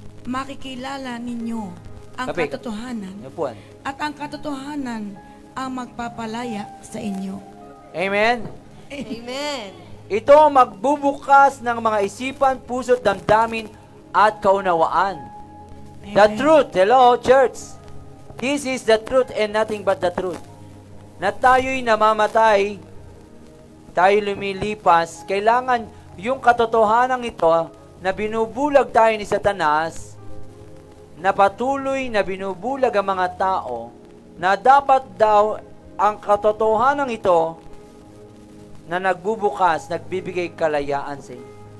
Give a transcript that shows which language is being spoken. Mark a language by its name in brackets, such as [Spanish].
[Filipino] Makikilala ninyo ang katotohanan. Yapuan. At ang katotohanan ang magpapalaya sa inyo. Amen? Amen. Ito magbubukas ng mga isipan, puso't damdamin at kaunawaan. [English] The [Filipino] Amen. [English] truth. Hello, church. This is the truth and nothing but the truth. [Filipino] Na tayo'y namamatay, tayo lumilipas, kailangan yung katotohanan ito na binubulag tayo ni Satanas, na patuloy na binubulag ang mga tao, na dapat daw ang katotohanan ito na nagbubukas, nagbibigay kalayaan sa inyo.